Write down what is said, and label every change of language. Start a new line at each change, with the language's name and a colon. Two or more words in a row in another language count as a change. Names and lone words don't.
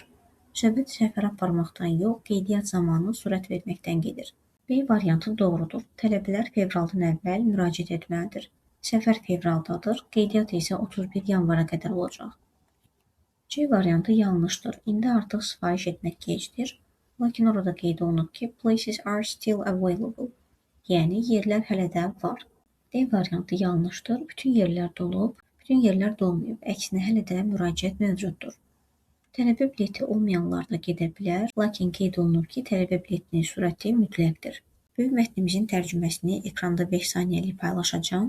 Azerbaijani: Söhbət səfər aparmaqdan yox, qeydiyyat zamanı sürət verməkdən gedir. B variantı doğrudur. Tələbələr fevraldan əvvəl müraciət etməlidir. Səfər fevraldadır, qeydiyyat isə 31 yanvara qədər olacaq. C variantı yanlışdır. İndi artıq sifariş etmək gecdir, lakin orada qeyd olunub ki,
English: places are still available,
Azerbaijani: yəni yerlər hələ də var. D variantı yanlışdır. Bütün yerlər dolub, bütün yerlər dolmayıb, əksinə hələ də müraciət mövcuddur. Tələbə bileti olmayanlar da gedə bilər, lakin qeyd olunub ki, tələbə biletinin sürəti mütləqdir. Böyük mətnimizin tərcüməsini ekranda 5 saniyəlik paylaşacağım.